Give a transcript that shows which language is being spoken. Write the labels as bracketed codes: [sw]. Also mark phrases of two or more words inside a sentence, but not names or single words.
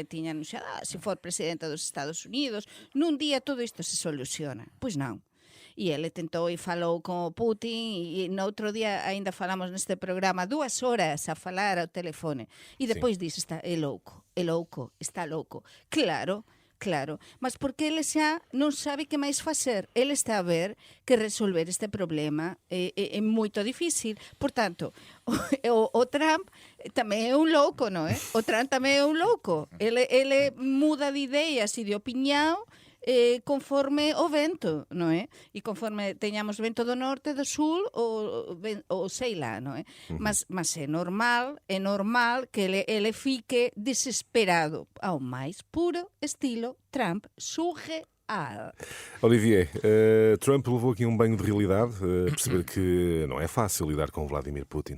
[pt] Tinha anunciado, se for presidente dos Estados Unidos, num dia tudo isto se soluciona. Pois não. E ele tentou e falou com o Putin, e no outro dia ainda falamos neste programa 2 horas a falar ao telefone. E depois disse, é louco, está louco. [gl] Claro, mas porque ele xa non sabe que máis facer. Ele está a ver que resolver este problema é moito difícil. Por tanto, o Trump tamén é un louco, non é? O Trump tamén é un louco. Ele muda de ideas e de opinión conforme o vento, non é? E conforme teñamos vento do norte, do sul, ou [pt] sei lá, [gl] non é? [pt] Mas é normal que ele fique desesperado ao máis puro estilo Trump, surreal. Olivier, Trump levou aqui um banho de realidade, perceber que não é fácil lidar com Vladimir Putin.